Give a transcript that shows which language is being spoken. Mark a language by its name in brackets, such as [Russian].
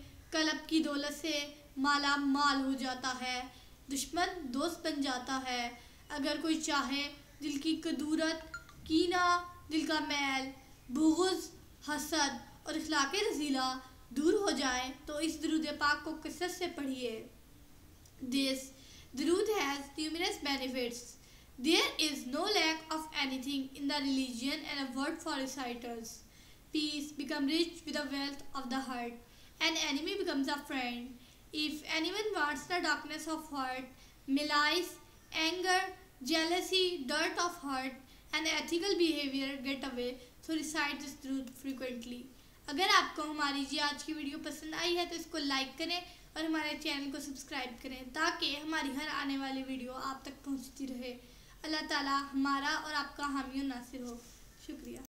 [Urdu] قلب کی دولت سے مالا مال ہو جاتا ہے، دشمن دوست بن جاتا ہے۔ اگر کوئی چاہے دل کی کدورت، کینہ، دل کا میل، بغض، حسد اور اخلاق رذیلہ دور ہو جائے تو اس درود پاک کو کثرت سے پڑھیے۔ [English] This درود has numerous benefits. There is no lack of anything in the religion and a word for reciters. Peace becomes rich with the wealth of the heart. An enemy becomes a friend. If anyone wants the darkness of heart, malice, anger, jealousy, dirt of heart, and ethical behavior get away, so recite this درود frequently. [Urdu] اگر آپ کو ہماری آج کی video پسند آئی ہے تو اس کو لائک کریں اور ہمارے چینل کو سبسکرائب کریں تاکہ ہماری ہر آنے والی ویڈیو آپ تک پہنچتی رہے۔ اللہ تعالی ہمارا اور آپ کا حامی و ناصر ہو۔ شکریہ۔